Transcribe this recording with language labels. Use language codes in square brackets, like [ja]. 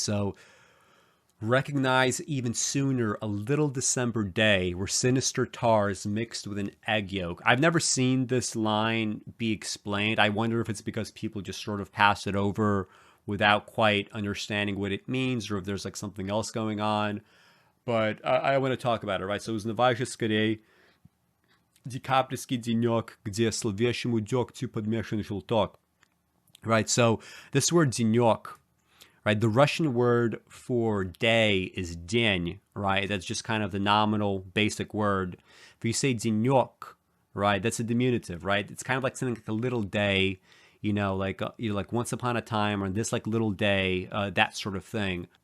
[en] So recognize even sooner a little December day where sinister tar is mixed with an egg yolk. I've never seen this line be explained. I wonder if it's because people just sort of pass it over without quite understanding what it means, or if there's like something else going on. But I want to talk about it, right? So [ru] Uznavai, скорее, декабрьский денек, где зловещему дегтю подмешан желток. [en] Right, so this word денек, right, the Russian word for day is день, right? That's just kind of the nominal basic word. If you say денек, right, that's a diminutive, right? It's kind of like something like a little day, like once upon a time, or this like little day, that sort of thing.